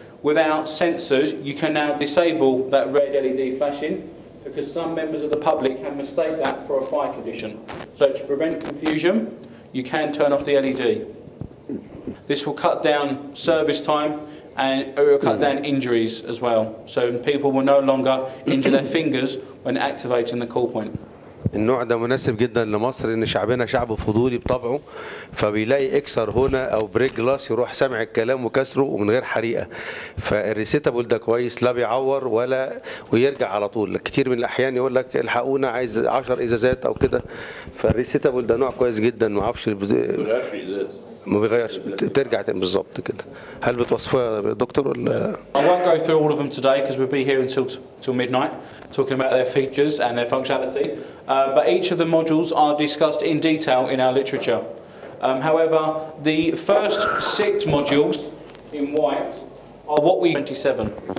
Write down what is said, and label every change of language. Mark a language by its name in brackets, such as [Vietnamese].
[English] Without sensors, you can now disable that red LED flashing because some members of the public can mistake that for a fire condition. So to prevent confusion, you can turn off the LED. This will cut down service time and it will cut down injuries as well. So people will no longer injure their fingers when activating the call point. [Arabic] النوع ده مناسب جدا لمصر ان شعبنا شعب فضولي بطبعه فبيلاقي اكسر هنا او بريك جلاس يروح سامع الكلام وكسره ومن غير حريقه فالريسيتابل ده كويس لا بيعور ولا ويرجع على طول كتير من الاحيان يقول لك الحقونا عايز 10 ازازات او كده فالريسيتابل ده نوع كويس جدا ما اعرفش ما بيغيرش ترجع بالظبط كده هل بتوصفها يا دكتور ولا [English] I won't go through all of them today because we'll be here until midnight talking about their features and their functionality but each of the modules are discussed in detail in our literature. However, the first 6 modules in white are what we 27.